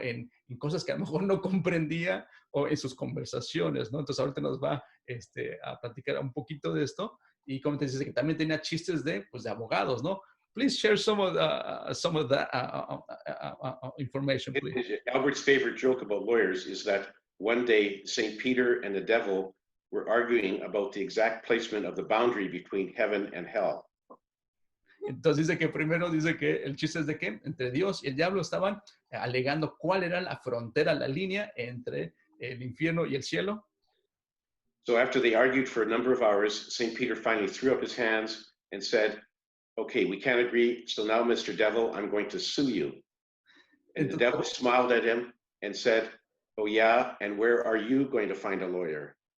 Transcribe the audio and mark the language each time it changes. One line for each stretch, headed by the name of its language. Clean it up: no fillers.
Spanish: En cosas que a lo mejor no comprendía o en sus conversaciones, ¿no? Entonces ahorita nos va a platicar un poquito de esto y como te dice que también tenía chistes de abogados, ¿no?
English: Please share some of that information, please. Albert's favorite joke about lawyers is that one day St. Peter and the devil were arguing about the exact placement of the boundary between heaven and hell.
Spanish: Entonces dice que primero dice que el chiste es de que entre Dios y el diablo estaban alegando cuál era la frontera, la línea entre el infierno y el cielo.
English: So after they argued for a number of hours, St. Peter finally threw up his hands and said, okay, we can't agree. So now, Mr. Devil, I'm going to sue you. And the devil smiled at him and said, oh yeah, and where are you going to find a lawyer?